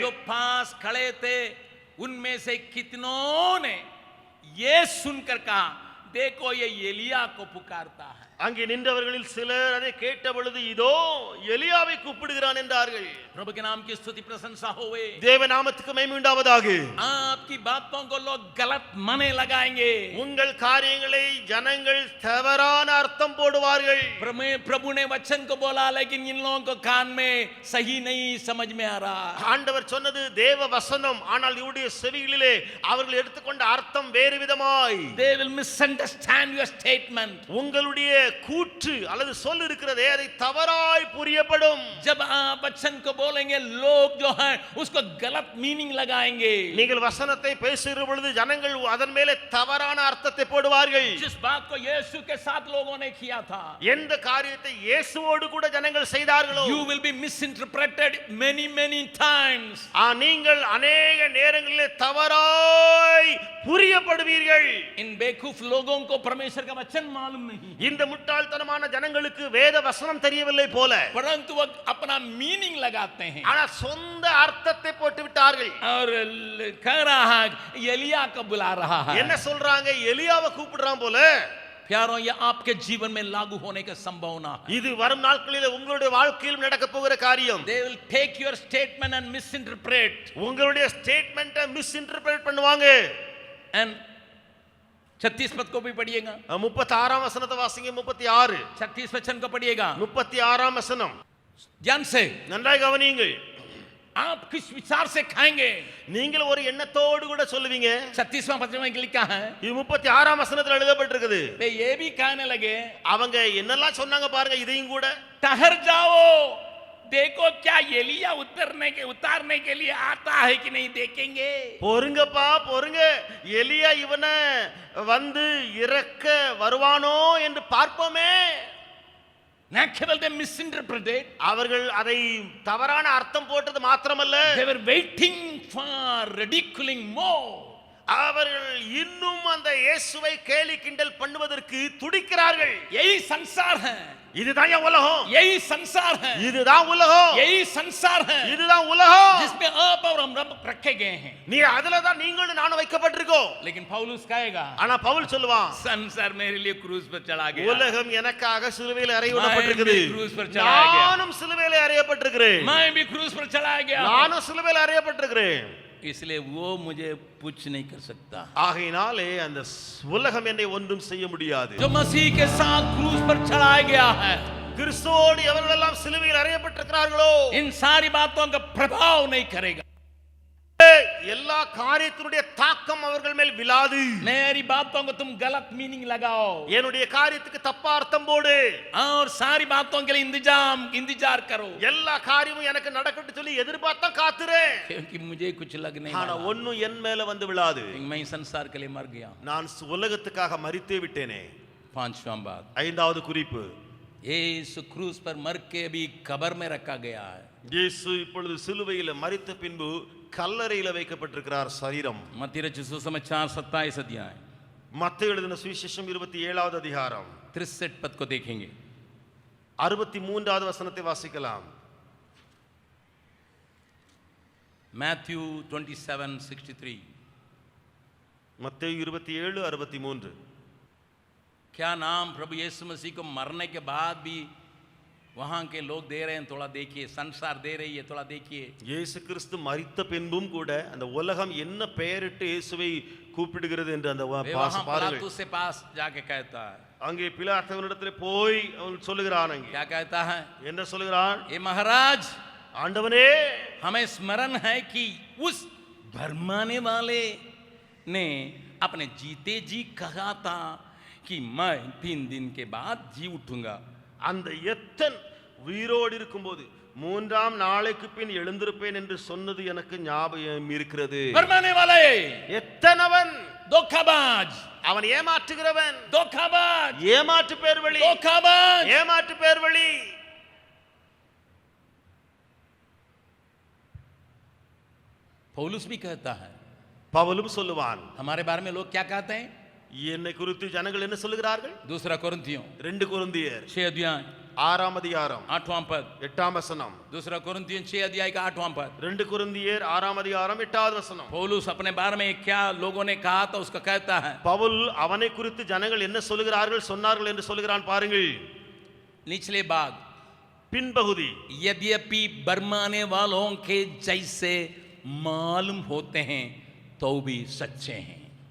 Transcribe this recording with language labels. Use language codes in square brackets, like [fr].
[hi] जो पास खड़े थे उनमें से कितनों ने ये सुनकर कहा देखो ये एलिया को पुकारता है [ta] அங்கே நின்றவர்களில் சிலர் அதை கேட்ட பொழுது இதோ எலியாவை கூப்பிடுகிறான் என்றார்கள் [hi] प्रभु के नाम की स्तुति प्रशंसा होवे [ta] தேவ நாமத்துக்கு மகிமை உண்டாவதாக [hi] आपकी बातों को लोग गलत माने लगाएंगे [ta] உங்கள் காரியங்களை ஜனங்கள் தவறான அர்த்தம் போடுவார்கள். [hi] प्रभु ने वचन को बोला लेकिन इन लोगों को कान में सही नहीं समझ में आ रहा. [ta] ஆண்டவர் சொன்னது தேவ வசனம், ஆனால் இவருடைய செவிகளிலே அவர்கள் எடுத்துக்கொண்ட அர்த்தம் வேறு விதமாய். [en] They will misunderstand your statement. [ta] உங்களுடைய கூற்று அல்லது சொல் இருக்கிறதே அதை தவறாய் புரியப்படும். [hi] जब आप वचन को बोलेंगे लोग जो हैं उसको गलत मीनिंग लगाएंगे. [ta] நீங்கள் வசனத்தை பேசுகிற பொழுது ஜனங்கள் அதன் மேலே தவறான அர்த்தத்தை போடுவார்கள். [hi] जिस बात को यीशु के साथ लोगों ने किया था, [ta] எந்த காரியத்தை இயேசுவோடு கூட ஜனங்கள் செய்தார்களோ, [en] you will be misinterpreted many times. [ta] நீங்கள் [hi] अनेक [ta] நேரங்களிலே தவறாய் புரியப்படுவீர்கள். [hi] इन बेवकूफ लोगों को परमेश्वर का वचन मालूम नहीं, [ta] இந்த முட்டாள்தனமான ஜனங்களுக்கு வேத வசனம் தெரியவில்லை போல, [hi] परंतु वो अपना मीनिंग लगाते हैं [ta] ஆனா சொந்த அர்த்தத்தை போட்டு விட்டார்கள். [hi] और कह रहा है एलिया को बुला रहा है. [ta] என்ன சொல்றாங்க? எலியாவை கூப்பிடுறான் போல. [hi] प्यारों, ये आपके जीवन में लागू होने का संभावना है. [ta] இது வரும் நாட்களில் உங்களுடைய வாழ்க்கையில் நடக்க போகிற காரியம். [en] They will take your statement and misinterpret. [ta] உங்களுடைய ஸ்டேட்மென்ட்டை மிஸ்இன்டர்பிரேட் பண்ணுவாங்க. [en] And [hi] 36 पद को भी पढ़िएगा. [ta] 36ஆம் வசனத்தை வாசிங்க. 36 [hi] 36 वचन को पढ़िएगा [ta] 36ஆம் வசனம். [hi] ध्यान से. [ta] நன்றாக கவனியுங்கள். [hi] आप किस विचार से खाएंगे? [ta] நீங்கள் ஒரு எண்ணத்தோடு கூட சொல்லுவீங்க. [hi] 36वां पद में लिखा है, [ta] இது 36ஆம் வசனத்தில் எழுதப்பட்டிருக்குது. [hi] वे ये भी कहने लगे, [ta] அவங்க என்னெல்லாம் சொன்னாங்க பாருங்க. இதையும் கூட [hi] ठहर जाओ, देखो क्या एलिया उतारने के लिए आता है कि नहीं देखेंगे. [ta] பொறுங்கப்பா பொறுங்க, எலியா இவனை வந்து இறக்க வருவானோ என்று பார்ப்போமே. [en] Not [hi] केवल [en] they misinterpreted, [ta] அவர்கள் அதை தவறான அர்த்தம் போட்டது மாத்திரமல்ல, [en] they were waiting for ridiculing more. [ta] அவர்கள் இன்னும் அந்த இயேசுவை கேலி கிண்டல் பண்ணுவதற்கு துடிக்கிறார்கள். [hi] यही संसार है, [ta] இதுதான் உலகம், [hi] यही संसार है, [ta] இதுதான் உலகம், [hi] यही संसार है [ta] இதுதான் உலகம், [hi] जिसमें आप और हम रब रखे गए हैं. [ta] நீ அதுல தான் நீங்களும் நானும் வைக்கப்பட்டிருக்கோம். [hi] लेकिन पौलुस कहेगा, [ta] ஆனா பவுல் சொல்லுவான், [hi] संसार मेरे लिए क्रूज पर चढ़ा गया, [ta] உலகம் எனக்காக சிலுவையில் அறையப்பட்டிருக்குது, [hi] क्रूज पर चढ़ाया गया, [ta] நானும் சிலுவையில் அறையப்பட்டிருக்கிறேன், [hi] मैं भी क्रूज पर चढ़ाया गया, [ta] நானும் சிலுவையில் அறையப்பட்டிருக்கிறேன். [hi] इसलिए वो मुझे कुछ नहीं कर सकता. [ta] ஆகையினாலே அந்த உலகம் என்னை ஒன்றும் செய்ய முடியாது. [hi] जो मसीह के साथ क्रूज पर चढ़ाया गया है, [ta] கிறிஸ்துவோடு எவர்களெல்லாம் சிலுவையில் அறையப்பட்டிருக்கிறார்களோ, [hi] इन सारी बातों का प्रभाव नहीं करेगा. [ta] எல்லா காரியத்தினுடைய தாக்கம் அவர்கள் மேல் விழாது. [hi] मेरी बातों को तुम गलत मीनिंग लगाओ, [ta] என்னுடைய காரியத்துக்கு தப்பா அர்த்தம் போடு, [hi] और सारी बातों के लिए इंतजार करो, [ta] எல்லா காரியமும் எனக்கு நடக்கட்டும் சொல்லி எதிர்பார்த்தா காத்துறே. [hi] क्योंकि मुझे कुछ लग नहीं [ta] ஆனா [hi] रहा. [ta] ஒண்ணும் என் மேல வந்து விழாது. [hi] मैं संसार के लिए मर गया. [ta] நான் உலகத்துக்காக மரித்தே விட்டேனே. [hi] 5वां बात, [ta] ஐந்தாவது குறிப்பு, [hi] यीशु क्रूज पर मर के भी कब्र में रखा गया है. [ta] இயேசு இப்பொழுது சிலுவையில் மரித்த பின்பு கல்லறையில் வைக்கப்பட்டிருக்கிறார் சரீரம். [hi] मत्ती रचित सुसमाचार 27 अध्याय [ta] மத்தேயு எழுதின சுவிசேஷம் 27வது அதிகாரம் [hi] 63 पद को देखेंगे. [ta] 63வது வசனத்தை வாசிக்கலாம். [en] Matthew 27:63. [ta] மத்தேயு 27:63. [hi] क्या नाम प्रभु यीशु मसीह को मरने के बाद भी वहां के लोग दे रहे हैं, थोड़ा देखिए, संसार दे रही है, थोड़ा देखिए. [ta] இயேசு கிறிஸ்து மரித்த பின்பும் கூட அந்த உலகம் என்ன பெயரிட்டு இயேசுவை கூப்பிடுகிறது என்று அந்த பாருங்கள். [hi] पिलातुस से पास जाके कहता है, [ta] அங்கே பிலாத்துவினிடத்திலே போய் அவன் சொல்லுகிறான். அங்கே [hi] क्या कहता है? [ta] என்ன சொல்லுகிறான்? [hi] ये महाराज, [ta] ஆண்டவனே, [hi] हमें स्मरण है कि उस भरमाने वाले ने अपने जीते जी कहा था कि मैं 3 दिन के बाद जी उठूंगा. [ta] அந்த எத்தன் உயிரோடு இருக்கும்போது 3ஆம் நாளைக்கு பின் எழுந்திருப்பேன் என்று சொன்னது எனக்கு ஞாபகம் இருக்கிறது. [hi] भरमाने वाले, [ta] எத்தனவன் [hi] धोखाबाज, [ta] அவன் ஏமாற்றுகிறவன், [hi] धोखाबाज, [ta] ஏமாற்று பேர் வழி, [hi] धोखाबाज, [ta] ஏமாற்று பேர் வழி. [hi] पौलुस भी कहता है, [ta] பவுலும் சொல்லுவான். [hi] हमारे बारे में लोग क्या कहते हैं? [ta] என்னை குறித்து ஜனங்கள் என்ன சொல்லுகிறார்கள்? [hi] 2 कोरिन्थियों [ta] 2 கொரிந்தியர் [hi] 6 अध्याय [ta] 6ஆம் அதிகாரம் [hi] 8वां पद. [ta] 8ஆம் வசனம். [hi] 2 कोरिन्थियों 6 अध्याय का 8वां पद. [ta] 2 கொரிந்தியர் 6ஆம் அதிகாரம் 8வது வசனம். [hi] पौलुस अपने बारे में क्या लोगों ने कहा था उसका कहता है. [ta] பவுல் அவனை குறித்து ஜனங்கள் என்ன சொல்லுகிறார்கள் சொன்னார்கள் என்று சொல்லுகிறான் பாருங்கள். [hi] निचले भाग, [ta] பின்பகுதி, [hi] यद्यपि बरमाने वालों के जैसे मालूम होते हैं तो भी सच्चे हैं.